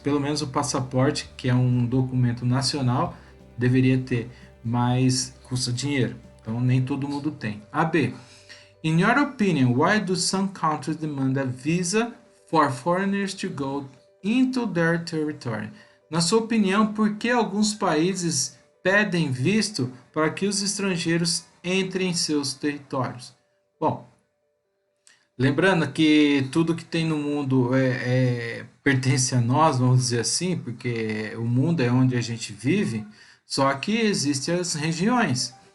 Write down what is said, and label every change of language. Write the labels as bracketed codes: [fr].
[pt] Pelo menos o passaporte, que é um documento nacional, deveria ter, mas custa dinheiro. Então, nem todo mundo tem. AB. [en] In your opinion, why do some countries demand a visa for foreigners to go into their territory? [pt] Na sua opinião, por que alguns países pedem visto para que os estrangeiros entrem em seus territórios? Bom, lembrando que tudo que tem no mundo pertence a nós, vamos dizer assim, porque o mundo é onde a gente vive, só que existem as regiões.